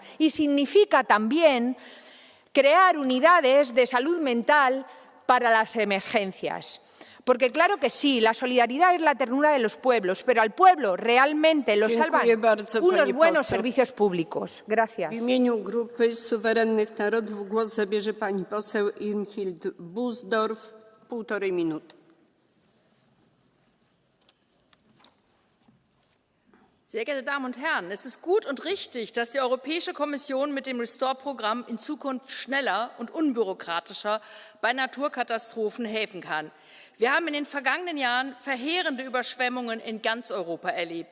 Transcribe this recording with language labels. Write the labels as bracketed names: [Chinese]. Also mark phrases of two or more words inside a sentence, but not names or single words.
[Spanish] Y significa también crear unidades de salud mental para las emergencias. Porque claro que sí, la solidaridad es la ternura de los pueblos, pero al pueblo realmente lo salvan unos buenos servicios públicos. Gracias. [Polish] W imieniu Grupy Suwerennych Narodów głos zabierze pani poseł Irmhild Busdorf. 1,5 minuty. [German] Sehr geehrte Damen und Herren, es ist gut und richtig, dass die Europäische Kommission mit dem Restore-Programm in Zukunft schneller und unbürokratischer bei Naturkatastrophen helfen kann. Wir haben in den vergangenen Jahren verheerende Überschwemmungen in ganz Europa erlebt.